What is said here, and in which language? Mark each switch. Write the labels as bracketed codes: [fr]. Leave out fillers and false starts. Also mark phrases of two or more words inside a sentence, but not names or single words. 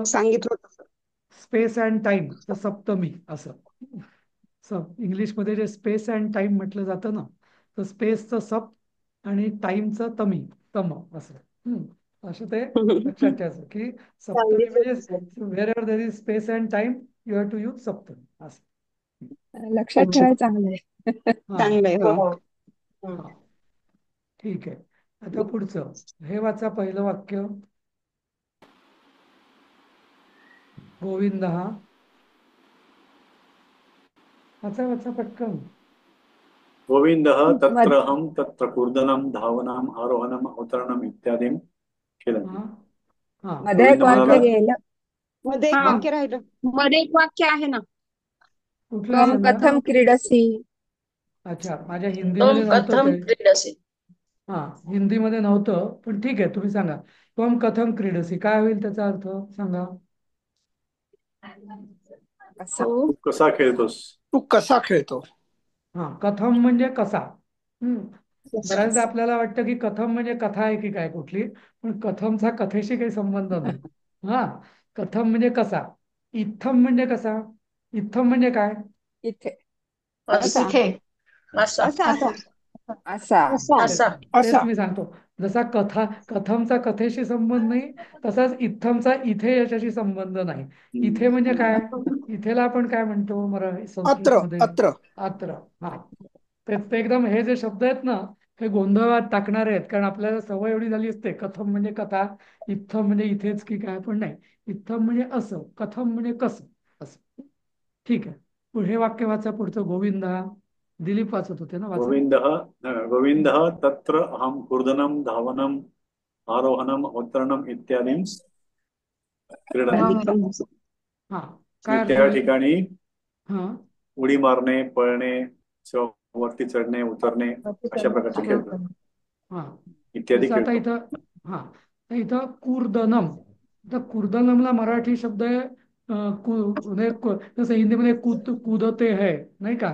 [mr] सांगितलं होतं. [en] space and time [mr] तर सप्तमी असं. इंग्लिशमध्ये जे [en] space and time [mr] म्हटलं जातं ना, तर स्पेसचं सप आणि टाइमचं तमी, तम असं. असं ते लक्षात ठेवायचं की सप्तमी सांगितलं म्हणजे होतं सर. [en] wherever there is space and time you have to use सप्तमी असं. [mr] लक्षात अच्छा, ठेवायला चांगलं आहे. हा चांगलंय. हो हा, ठीक आहे. आता पुढचं हे वाचा, पहिलं वाक्य. गोविंद हा वाचा वाचा पटकन. गोविन्दः मध [sa] तत्रहं तत्र कूर्दनं धावनम् आरोहणम् अवतरणम् इत्यादीं खेळन्ति. [mr] हा हा मध्ये एक गोविंद वाक्य म्हणाला, गेलं. मध्ये एक हा वाक्य राहिलं. मध्ये एक वाक्य आहे ना, कुठलं [sa] त्वम [mr] सांगा. [sa] कथम क्रीडसी. [mr] अच्छा, माझ्या हिंदीमध्ये नव्हतं ते. हा, हिंदीमध्ये नव्हतं, पण ठीक आहे तुम्ही सांगा. [sa] त्वम कथम क्रीडसी [mr] काय होईल त्याचा अर्थ सांगा. असं तू कसा खेळतोस? तू कसा खेळतो? हा, कथम म्हणजे कसा. बऱ्याचदा आपल्याला वाटतं की कथम म्हणजे कथा आहे की काय कुठली, पण कथमचा कथेशी काही संबंध नाही. हा, कथम म्हणजे कसा. इत्थम म्हणजे कसा. इत्थम म्हणजे काय. इथे असा इथे असा असा असा असा असा असा तेच असा मी सांगतो. जसा कथमचा कथेशी संबंध नाही, तसाच इत्थमचा इथे याच्याशी संबंध नाही. इथे म्हणजे काय. इथेला आपण काय म्हणतो संस्कृत [sa] अत्र [mr] मध्ये. [sa] अत्र अत्र. [mr] हा, ते एकदम हे जे शब्द आहेत ना, हे गोंधळात टाकणारे आहेत. कारण आपल्याला सवय एवढी झाली असते, कथम म्हणजे कथा, इत्थम म्हणजे इथेच की काय, पण नाही. इत्थम म्हणजे असं, कथम म्हणजे कसं, असं. ठीक आहे. पुढे वाक्य वाचा पुढचं. गोविंदा. दिलीप वाचत होते ना, वाचा. [sa] गोविन्दः तत्र अहं कूर्दनं धावनम् आरोहणम् अवतरणम् इत्यादीं क्रीडनम्. [mr] हा, काय अर्थ त्या होईल. ठिकाणी हा, उडी मारणे, पळणे, वरती चढणे, उतरणे अशा प्रकारचे खेळ हा. इत्यादी जसं आता खेळतो. इथं. हा, तर इथं कूर्दनम. आता कूर्दनमला मराठी शब्द आहे म्हणजे जसं हिंदीमध्ये [hi] कूदते है, [mr] नाही का.